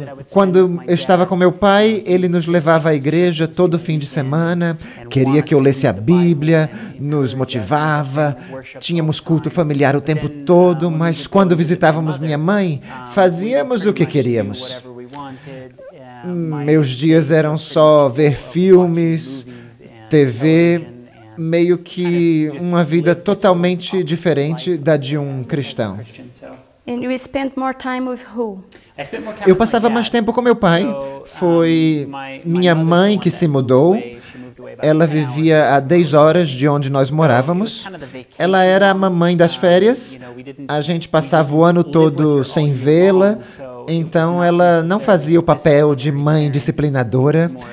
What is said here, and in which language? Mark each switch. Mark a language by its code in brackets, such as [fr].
[pt] Quando eu estava com meu pai, ele nos levava à igreja todo fim de semana, queria que eu lesse a Bíblia, nos motivava, tínhamos culto familiar o tempo todo, mas quando visitávamos minha mãe, fazíamos o que queríamos. Meus dias eram só ver filmes, TV, meio que uma vida totalmente diferente da de um cristão. [en] And you spent more time with who? [pt] Eu passava mais tempo com meu pai. Foi minha mãe que se mudou. Ela vivia a 10 horas de onde nós morávamos. Ela era a mamãe das férias. A gente passava o ano todo sem vê-la. Então, ela não fazia o papel de mãe disciplinadora.